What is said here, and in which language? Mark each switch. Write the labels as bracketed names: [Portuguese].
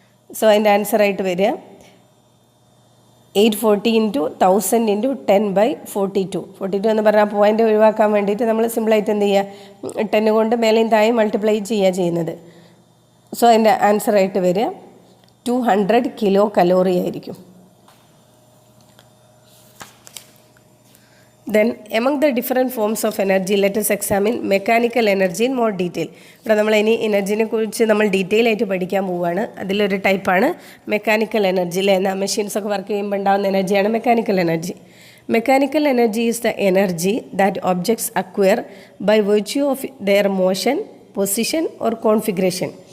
[Malayalam] So അതിൻ്റെ ആൻസറായിട്ട് വരിക 840 into 1000 into 10 by 42 എന്ന് പറഞ്ഞാൽ പോയിൻ്റ് ഒഴിവാക്കാൻ വേണ്ടിയിട്ട് നമ്മൾ സിമ്പിളായിട്ട് എന്ത് ചെയ്യുക, 10 കൊണ്ട് മേലെയും താഴെയും മൾട്ടിപ്ലൈ ചെയ്യുന്നത്. സോ അതിൻ്റെ ആൻസറായിട്ട് വരിക 200 കിലോ കലോറി ആയിരിക്കും. [English] Then among the different forms of energy, let us examine mechanical energy in more detail. [Malayalam] ഇവിടെ നമ്മൾ ഇനി എനർജിനെ കുറിച്ച് നമ്മൾ ഡീറ്റെയിൽ ആയിട്ട് പഠിക്കാൻ പോവുകയാണ്. അതിലൊരു ടൈപ്പാണ് മെക്കാനിക്കൽ എനർജി. അല്ലേ, എന്നാൽ മെഷീൻസൊക്കെ വർക്ക് ചെയ്യുമ്പോൾ ഉണ്ടാകുന്ന എനർജിയാണ് mechanical energy. [English] Mechanical energy is the energy that objects acquire by virtue of their motion, position or configuration.